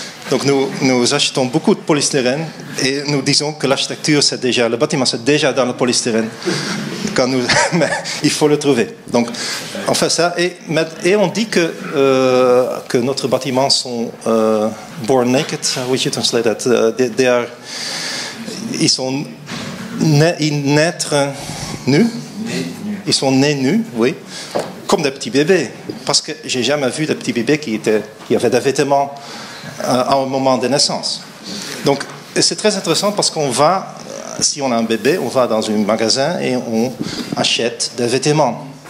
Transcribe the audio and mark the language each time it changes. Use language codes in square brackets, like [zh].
[fr] Donc nous achetons beaucoup de polystyrène et nous disons que l'architecture c'est déjà, le bâtiment c'est déjà dans le polystyrène. Mais il faut le trouver. Donc on fait ça et on dit que notre bâtiment sont [en] born naked. We should translate that. [fr] Ils sont naître nus. Ils sont nés nus, oui, comme des petits bébés. Parce que j'ai jamais vu de petits bébés qui avaient des vêtements à un moment de naissance. Donc c'est très intéressant parce qu'on va, si on a un bébé, on va dans un magasin et on achète des vêtements.